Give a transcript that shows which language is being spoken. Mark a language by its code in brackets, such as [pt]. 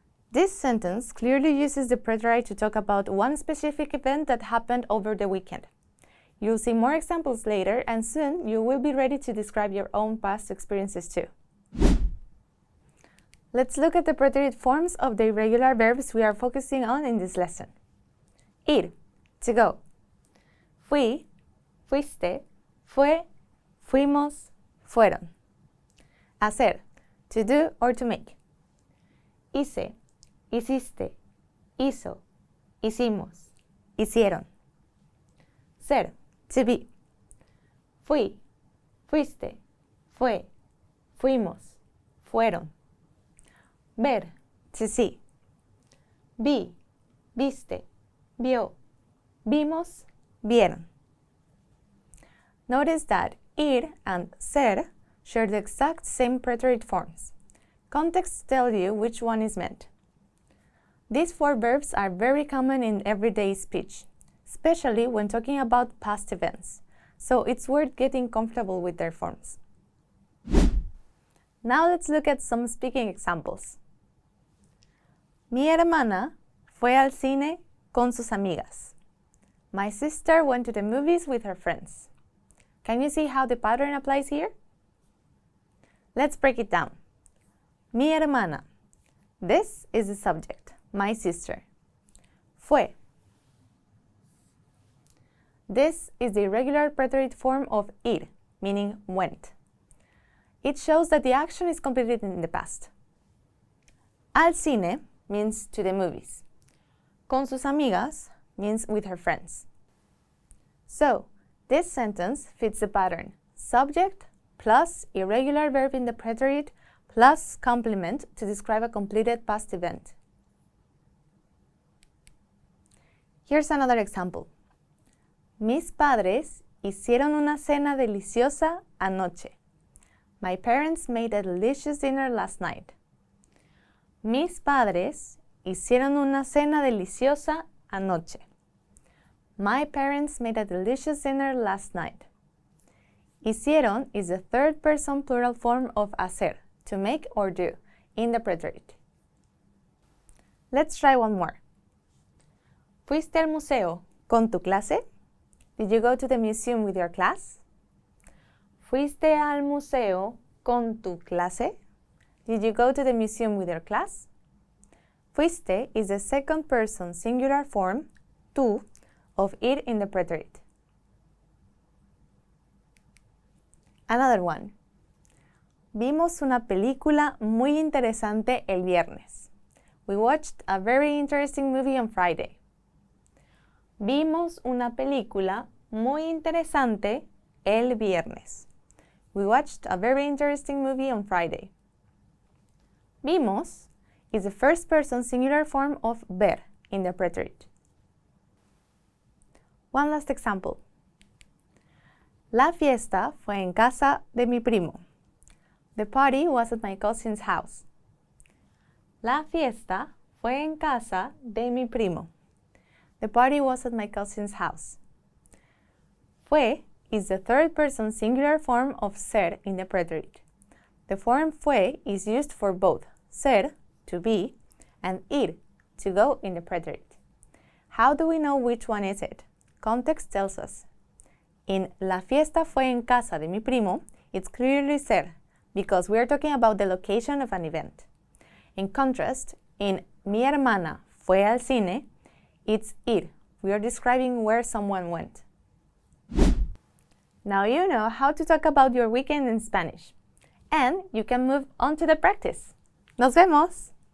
[en] This sentence clearly uses the preterite to talk about one specific event that happened over the weekend. You'll see more examples later, and soon you will be ready to describe your own past experiences too. Let's look at the preterite forms of the irregular verbs we are focusing on in this lesson. Ir, to go. [es] Fui, fuiste, fue, fuimos, fueron. Hacer, [en] to do or to make. [es] Hice, hiciste, hizo, hicimos, hicieron. Ser, [en] to be. [es] Fui, fuiste, fue, fuimos, fueron, Ver, [en] to see. [es] Vi, viste, vio. Vimos, vieron. [en] Notice that ir and ser share the exact same preterite forms. Context tells you which one is meant. These four verbs are very common in everyday speech, especially when talking about past events, so it's worth getting comfortable with their forms. Now let's look at some speaking examples. [es] Mi hermana fue al cine con sus amigas. [en] My sister went to the movies with her friends. Can you see how the pattern applies here? Let's break it down. [es] Mi hermana. [en] This is the subject, my sister. Fue. This is the irregular preterite form of ir, meaning went. It shows that the action is completed in the past. [es] Al cine [en] means to the movies. [es] Con sus amigas [en] means with her friends. So, this sentence fits the pattern subject plus irregular verb in the preterite plus complement to describe a completed past event. Here's another example. [es] Mis padres hicieron una cena deliciosa anoche. [en] My parents made a delicious dinner last night. [es] Mis padres hicieron una cena deliciosa anoche. [en] My parents made a delicious dinner last night. Hicieron is the third person plural form of hacer, to make or do, in the preterite. Let's try one more. [es] ¿Fuiste al museo con tu clase? [en] Did you go to the museum with your class? [es] ¿Fuiste al museo con tu clase? [en] Did you go to the museum with your class? Fuiste is the second person singular form, tú, of ir in the preterite. Another one. [es] Vimos una película muy interesante el viernes. [en] We watched a very interesting movie on Friday. [es] Vimos una película muy interesante el viernes. [en] We watched a very interesting movie on Friday. Vimos is the first person singular form of ver in the preterite. One last example. [es] La fiesta fue en casa de mi primo. [en] The party was at my cousin's house. [es] La fiesta fue en casa de mi primo. [en] The party was at my cousin's house. Fue is the third person singular form of ser in the preterite. The form fue is used for both ser, to be, and ir, to go in the preterite. How do we know which one is it? Context tells us. In [es] La fiesta fue en casa de mi primo, [en] it's clearly ser, because we're talking about the location of an event. In contrast, in [es] Mi hermana fue al cine, [en] it's ir. We are describing where someone went. Now you know how to talk about your weekend in Spanish. And you can move on to the practice. [es] ¡Nos vemos!